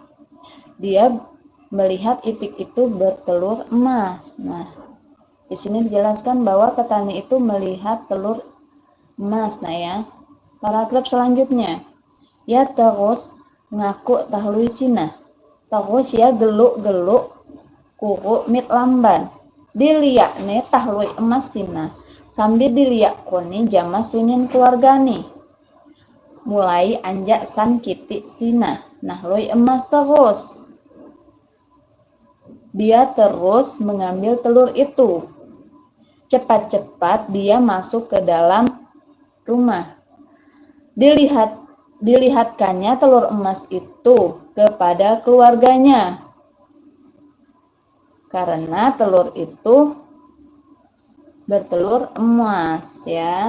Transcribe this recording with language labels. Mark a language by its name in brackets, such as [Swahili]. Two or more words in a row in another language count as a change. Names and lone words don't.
[Indonesian] Dia melihat itik itu bertelur emas. Nah, di sini dijelaskan bahwa petani itu melihat telur emas, nah ya. Paragraf selanjutnya, ya terus [Lampung Api] ngaku tahlui sina. Terus ya geluk-geluk kuku mit lamban. Diliak ne tahlui emas sina. Sambil diliak koni jama sunyin keluargani. Mulai anjak san kiti sina. Nahlui emas terus. [Indonesian] dia terus mengambil telur itu. Cepat-cepat dia masuk ke dalam rumah. Dilihatkannya telur emas itu kepada keluarganya. Karena telur itu bertelur emas ya.